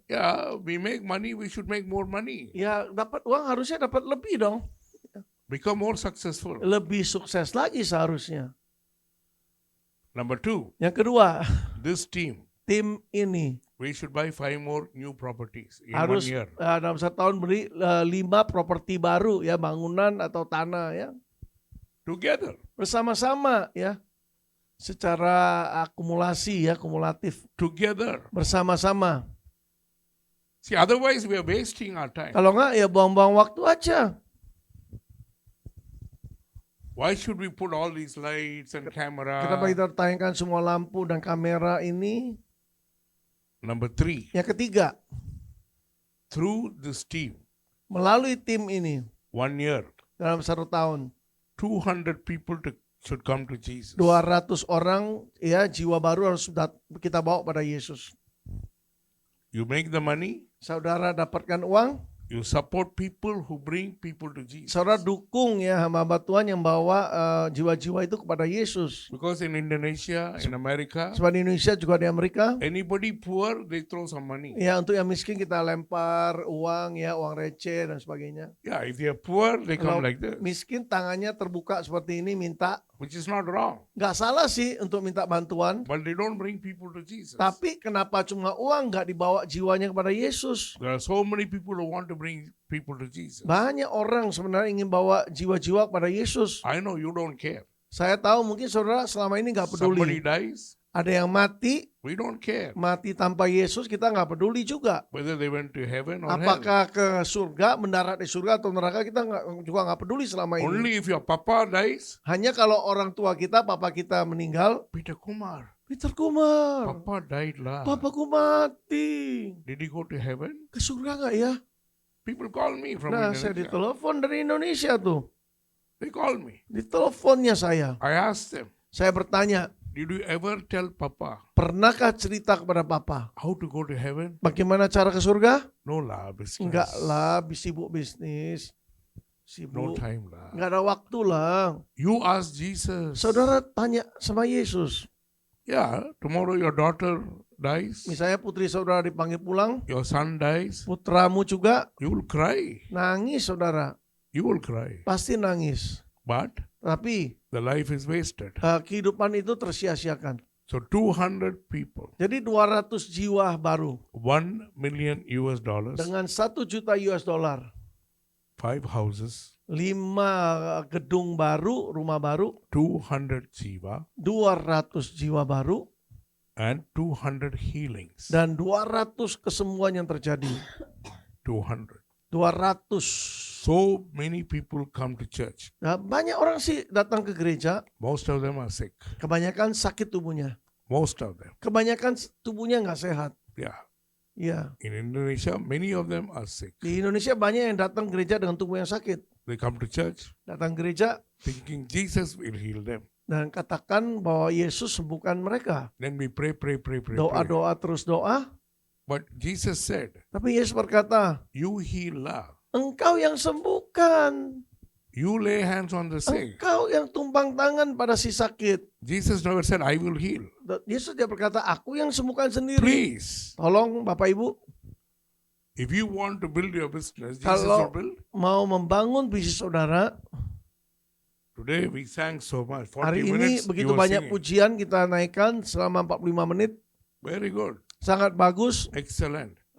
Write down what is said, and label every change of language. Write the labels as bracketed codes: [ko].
[en] Yeah, we make money, we should make more money. [id] Ya dapat uang harusnya dapat lebih dong. [en] Become more successful. [id] Lebih sukses lagi seharusnya. [en] Number 2, [id] Yang kedua, [en] this team, [id] tim ini [en] we should buy 5 more new properties in 1 [id] harus [en] year. [id] dalam 1 tahun beli 5 properti baru ya, bangunan atau tanah ya. [en] Together. [id] Bersama-sama ya. Secara akumulasi ya, kumulatif. [en] Together. [id] Bersama-sama. [en] See, otherwise we are wasting our time. [id] Kalau enggak ya buang-buang waktu aja. [en] Why should we put all these lights and camera? [id] Kenapa kita tayangkan semua lampu dan kamera ini? [en] Number 3, [id] Yang ketiga, [en] through this team, [id] melalui tim ini [en] 1 year, [id] dalam 1 tahun [en] 200 people should come to Jesus. [id] 200 orang ya jiwa baru harus kita bawa pada Yesus. [en] You make the money, [id] Saudara dapatkan uang, [en] you support people who bring people to Jesus. [id] saudara dukung ya hamba-hamba Tuhan yang bawa jiwa-jiwa itu kepada Yesus. [en] Because in Indonesia, in America, [id] Sebab di Indonesia juga di Amerika, [en] anybody poor, they throw some money. [id] ya untuk yang miskin kita lempar uang ya, uang receh dan sebagainya. [en] Yeah, if they are poor, they [id] Kalau [en] come like this, [id] miskin tangannya terbuka seperti ini minta, [en] which is not wrong. [id] nggak salah sih untuk minta bantuan. [en] But they don't bring people to Jesus. [id] Tapi kenapa cuma uang nggak dibawa jiwanya kepada Yesus? [en] There are so many people who want to bring people to Jesus. [id] Banyak orang sebenarnya ingin bawa jiwa-jiwa kepada Yesus. [en] I know you don't care. [id] Saya tahu mungkin saudara selama ini nggak [en] Somebody [id] peduli. [en] dies, [id] Ada yang mati, [en] we don't care [id] mati tanpa Yesus kita nggak peduli juga. [en] whether they went to heaven or hell. [id] Apakah ke surga, mendarat di surga atau neraka kita juga nggak peduli selama ini. [en] Only if your papa dies, [id] Hanya kalau orang tua kita, papa kita meninggal, [en] Peter Kumar, [id] Peter Kumar, [en] papa died lah. [id] papaku mati. [en] Did he go to heaven? [id] Ke surga nggak ya? [en] People call me from [id] Nah, saya [en] Indonesia. [id] ditelepon dari Indonesia tuh. [en] They call me. [id] Diteleponnya saya. [en] I asked them, [id] Saya bertanya, [en] did you ever tell papa [id] pernahkah cerita kepada papa [en] how to go to heaven? [id] bagaimana cara ke surga? [en] No lah, business. [id] Enggak lah, sibuk bisnis. [en] No [id] Sibuk. [en] time lah. [id] Enggak ada waktu lah. [en] You ask Jesus. [id] Saudara tanya sama Yesus. [en] Yeah, tomorrow your daughter dies, [id] Misalnya putri saudara dipanggil pulang, [en] your son dies, [id] putramu juga [en] you will cry. [id] nangis saudara. [en] You will cry. [id] Pasti nangis. [en] But [id] Tapi [en] the life is wasted. [id] kehidupan itu tersia-siakan. [en] So 200 people, [id] Jadi 200 jiwa baru [en] 1 million US dollars, [id] dengan 1 juta US dollar. [en] 5 houses, [id] 5 gedung baru, rumah baru, [en] 200 jiva, [id] 200 jiwa baru, [en] and 200 healings. [id] dan 200 kesembuhan yang terjadi. [en] 200. [id] 200. [en] So many people come to church. [id] Nah, banyak orang sih datang ke gereja, [en] Most of them are sick. [id] kebanyakan sakit tubuhnya. [en] Most of them. [id] Kebanyakan tubuhnya nggak sehat. [en] Yeah. [id] Ya, [en] In Indonesia, many of them are sick. [id] di Indonesia banyak yang datang gereja dengan tubuh yang sakit. [en] They come to church [id] Datang gereja [en] thinking Jesus will heal them. [id] dan katakan bahwa Yesus sembuhkan mereka. [en] Then we pray. [id] Doa-doa terus doa. [en] But Jesus said, [id] Tapi Yesus berkata, [en] you heal lah. [id] engkau yang sembuhkan. [en] You lay hands on the sick. [id] Engkau yang tumpang tangan pada si sakit. [en] Jesus never said, I will heal. [id] Yesus dia berkata, aku yang sembuhkan sendiri. [en] Please, [id] Tolong Bapak Ibu, [en] if you want to build your business, Jesus [id] Kalau- [en] will build. [id] mau membangun bisnis saudara, [en] Today we sang so much. 40 [id] hari ini [en] minutes [id] begitu [en] you were [id] banyak [en] singing. [id] pujian kita naikkan selama 45 menit. [en] Very good. [id] Sangat bagus, [en] Excellent.